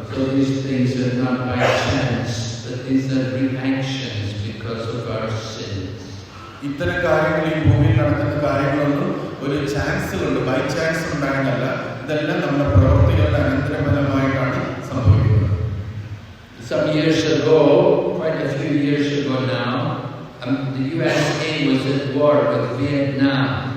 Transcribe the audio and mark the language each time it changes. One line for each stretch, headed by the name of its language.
English: So these things are not by chance, but these are reactions because of our sins.
Malayalam: ഇത്തരം കാര്യങ്ങൾ, ഈ ഭൂമിയിൽ നടക്കുന്ന കാര്യങ്ങളൊന്നും ഒരു ചാൻസ് കൊണ്ട്,
English: by chance
Malayalam: ഉണ്ടാകുന്നതല്ല. ഇതെല്ലാം നമ്മുടെ പ്രവൃത്തികളുടെ അനന്തരഫലമായിട്ടാണ് സംഭവിക്കുന്നത്.
English: Some years ago, quite a few years ago now, the USA was at war with Vietnam.